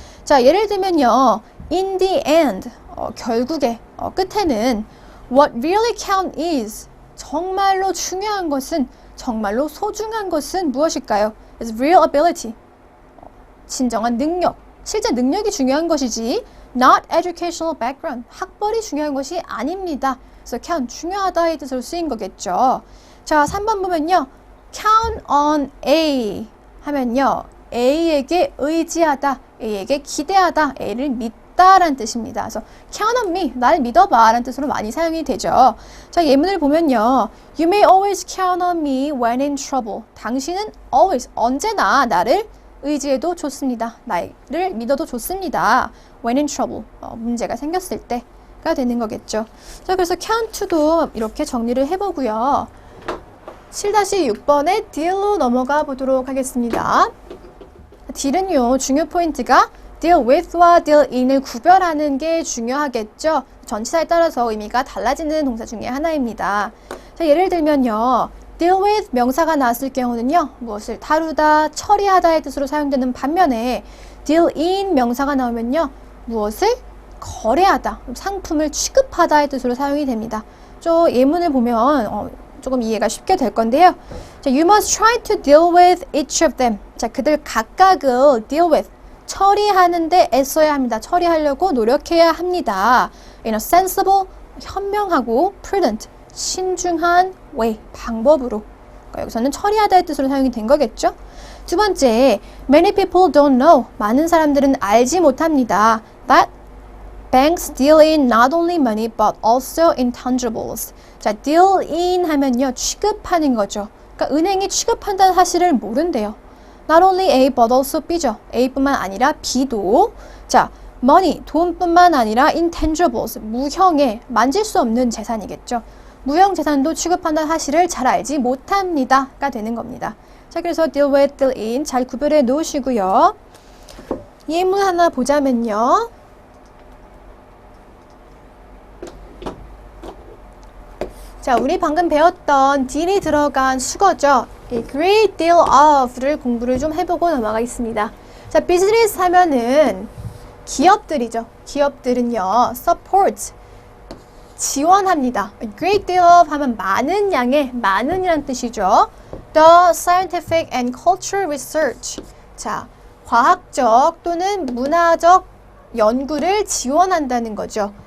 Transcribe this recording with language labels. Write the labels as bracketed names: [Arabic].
[Korean] 자, 예를 들면요. [English] in the end, [Korean] 결국에, 끝에는 [English] what really count is, [Korean] 정말로 중요한 것은, 정말로 소중한 것은 무엇일까요? [English] is real ability, [Korean] 진정한 능력, 실제 능력이 중요한 것이지 [English] not educational background, [Korean] 학벌이 중요한 것이 아닙니다. 그래서 count, 중요하다의 뜻으로 쓰인 거겠죠. 자, 3번 보면요. count on A 하면요. A에게 의지하다, A에게 기대하다, A를 믿다라는 뜻입니다. 그래서 [English] count on me, [Korean] 날 믿어봐 라는 뜻으로 많이 사용이 되죠. 자, 예문을 보면요. [English] You may always count on me when in trouble. [Korean] 당신은 always, 언제나 나를 의지해도 좋습니다. 나를 믿어도 좋습니다. [English] When in trouble, [Korean] 문제가 생겼을 때가 되는 거겠죠. 자, 그래서 count도 이렇게 정리를 해보고요. 7-6번의 deal로 넘어가 보도록 하겠습니다. deal은요, 중요 포인트가 deal with와 deal in을 구별하는 게 중요하겠죠. 전치사에 따라서 의미가 달라지는 동사 중에 하나입니다. 자, 예를 들면요. deal with 명사가 나왔을 경우는요. 무엇을 다루다, 처리하다의 뜻으로 사용되는 반면에 deal in 명사가 나오면요. 무엇을 거래하다, 상품을 취급하다의 뜻으로 사용이 됩니다. 예문을 보면 조금 이해가 쉽게 될 건데요. [English] 자, you must try to deal with each of them. [Korean] 자, 그들 각각을 deal with, 처리하는데 애써야 합니다. 처리하려고 노력해야 합니다. [English] In a sensible, [Korean] 현명하고 [English] prudent, [Korean] 신중한 [English] way, [Korean] 방법으로. 그러니까 여기서는 처리하다의 뜻으로 사용이 된 거겠죠. 두 번째, [English] many people don't know. [Korean] 많은 사람들은 알지 못합니다. [English] That banks deal in not only money but also intangibles. [Korean] 자, deal in 하면요, 취급하는 거죠. 그러니까 은행이 취급한다는 사실을 모른대요. [English] Not only A but also B죠. [Korean] A뿐만 아니라 B도. 자, money, 돈뿐만 아니라 intangibles, 무형의, 만질 수 없는 재산이겠죠. 무형 재산도 취급한다는 사실을 잘 알지 못합니다가 되는 겁니다. 자, 그래서 deal with, deal in 잘 구별해 놓으시고요. 예문 하나 보자면요. 자, 우리 방금 배웠던 deal이 들어간 수거죠. [English] A great deal of [Korean] 를 공부를 좀 해보고 넘어가겠습니다. 자, 비즈니스 하면은 기업들이죠. 기업들은요, support, 지원합니다. [English] A great deal of [Korean] 하면 많은 양의, 많은이란 뜻이죠. [English] The scientific and cultural research. [Korean] 자, 과학적 또는 문화적 연구를 지원한다는 거죠.